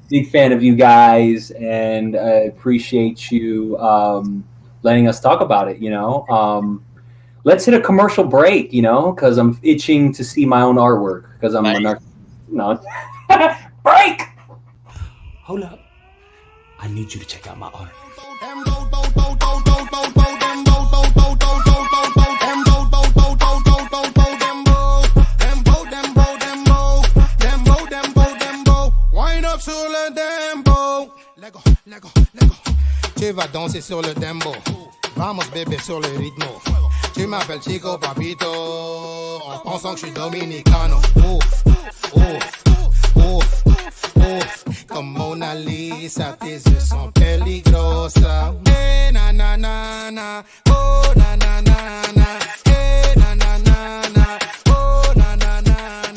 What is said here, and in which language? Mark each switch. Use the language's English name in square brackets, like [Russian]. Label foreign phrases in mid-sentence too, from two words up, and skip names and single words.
[English] Big fan of you guys, and I appreciate you letting us talk about it. Let's hit a commercial break. Because I'm itching to see my own artwork. Because I'm break. Hold up. I need you to check out my art. [French] Sur le dembo, Lego, Lego, Lego. Tu vas danser sur le dembo. Vamos bébé sur le rythme. Tu m'appelles Chico Papito en pensant que je suis dominicano. Comme Mona Lisa, tes yeux sont peligrosas. Eh na na na na, oh na na na na, eh na na na na, oh na na na na.